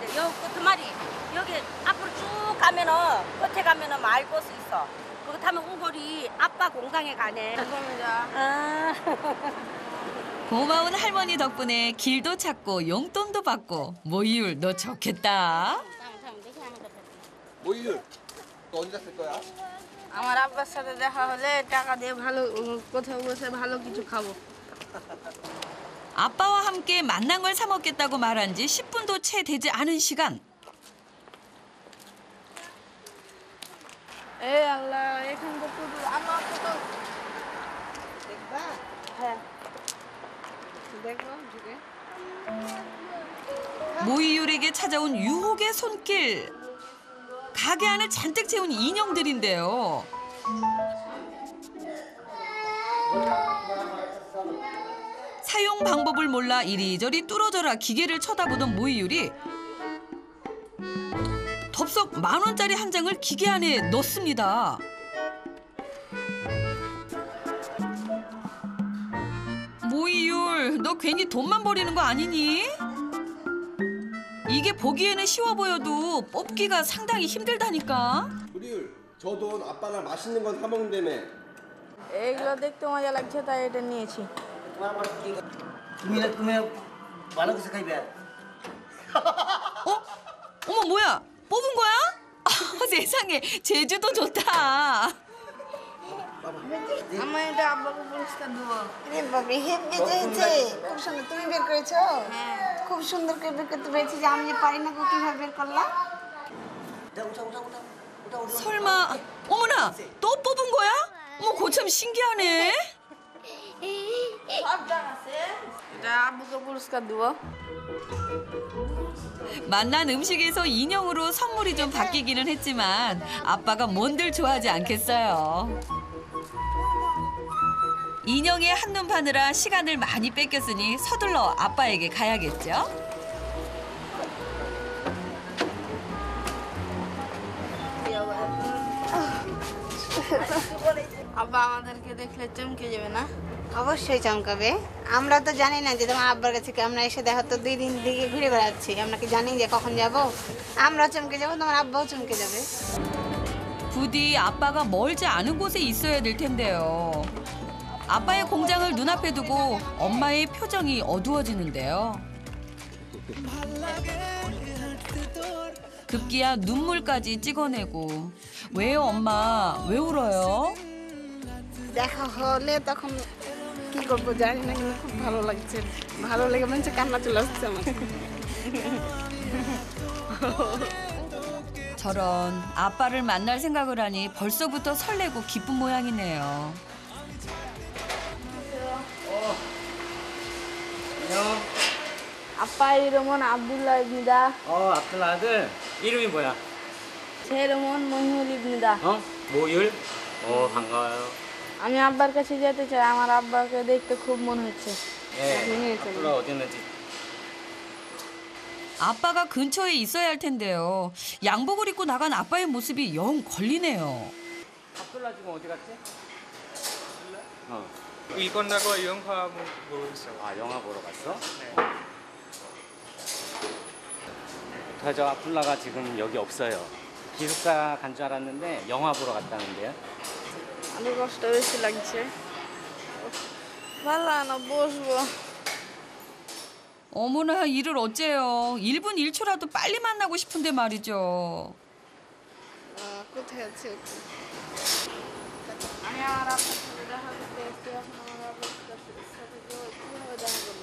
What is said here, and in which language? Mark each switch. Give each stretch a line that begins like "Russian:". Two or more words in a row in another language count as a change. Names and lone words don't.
Korean: 여기 끝머리 여기 앞으로 쭉 가면은 끝에 가면은 마을버스 있어. 그거 타면 우거리 아빠 공장에 가네. 감사합니다. 고마운 할머니 덕분에 길도 찾고 용돈도 받고 모이율 너 좋겠다. 모이율 언제 쓸 거야?
Bangla: আমার আব্বার সাথে দেখা হলে টাকা দিয়ে ভালো কোথাও বসে ভালো কিছু খাবো।
Korean: 아빠와 함께 만난 걸 사 먹겠다고 말한 지 10분도 채 되지 않은 시간.
Bangla: এ আল্লাহ এখানটা পুরো আমাকে তো দেখবা হ্যাঁ দেখো ঢুকে
Korean: 모이율에게 찾아온 유혹의 손길. 가게 안을 잔뜩 채운 인형들인데요. 사용 방법을 몰라 이리저리 뚫어져라 기계를 쳐다보던 모이율이 덥석 10,000원짜리 한 장을 기계 안에 넣습니다. 모이율, 너 괜히 돈만 버리는 거 아니니? 이게 보기에는 쉬워 보여도 뽑기가 상당히 힘들다니까. 우리율 저 돈 아빠랑 맛있는 건 사 먹는다며.
Bangla: এইগুলো দেখতে মজা লাগছে তাই এটা নিয়েছি। তুমি ভালো কিছু খাইবে
Korean: 어머 뭐야? 뽑은 거야? 세상에 제주도 좋다.
Bangla: আমার এটা আব্বাকে পুরস্কার দেবো। রে বাবা হেব্বি হয়েছে খুব সুন্দর তুমি বের করেছো খুব সুন্দর করে বের করতে পেরেছি যে আমি যে পারি না কিভাবে বের করলা
Korean: 설마 어머나 또 뽑은 거야? 어머 고참 신기하네.
Bangla: এটা আব্বুকে পুরস্কার দেবো।
Korean: 만난 음식에서 인형으로 선물이 좀 바뀌기는 했지만 아빠가 뭔들 좋아하지 않겠어요. 인형에 한눈 파느라 시간을 많이 뺏겼으니 서둘러 아빠에게 가야겠죠.
Bangla: আব্বা আমাদেরকে দেখলে চমকে যাবে না? অবশ্যই চমকাবে আমরা তো জানি না যে তোমার আব্বার কাছে কি আমরা এসে দেখো তো 2 দিন দিকে ঘুরে বেড়াচ্ছি আমরা কি জানি যে কখন যাব আমরা চমকে যাব তোমার আব্বাও চমকে যাবে
Korean: 부디 아빠가 멀지 않은 곳에 있어야 될 텐데요. 아빠의 공장을 눈앞에 두고 엄마의 표정이 어두워지는데요. 급기야 눈물까지 찍어내고 왜요 엄마? 왜 울어요?
Bangla: দেখা হলে তখন কি করবো জানি না কিন্তু খুব ভালো লাগছে ভালো লেগে মনে কান্না চলে আসছে আমার
Korean: 저런 아빠를 만날 생각을 하니 벌써부터 설레고 기쁜 모양이네요. 아빠 이름은 압둘라입니다. 압둘라 아들. 이름이 뭐야? 제 이름은 মহিউল입니다. 모율? 반가워요.
Bangla: আমি আব্বার কাছে যেতে চাই আমার আব্বাকে দেখতে খুব মন হচ্ছে
Korean: 압둘라 어디 있는지. 아빠가 근처에 있어야 할 텐데요. 양복을 입고 나간 아빠의 모습이 영 걸리네요. 압둘라 지금 어디 갔지? 일 끝나고 영화 보고 있어. 영화 보러 갔어? 네. 저 압둘라가 지금 여기 없어요. 기숙사 간 줄 알았는데 영화 보러 갔다는데요.
Bangla: অনেক কষ্ট বেশি লাগছে ভালো না বসবো
Korean: 어머나 일을 어째요. 1분 1초라도 빨리 만나고 싶은데 말이죠.
Bangla: কোথায় আছে আমি আমার আব্বার সাথে দেখা করতে এসেছি এখন আমার আব্বার সাথে কিভাবে দেখা করবো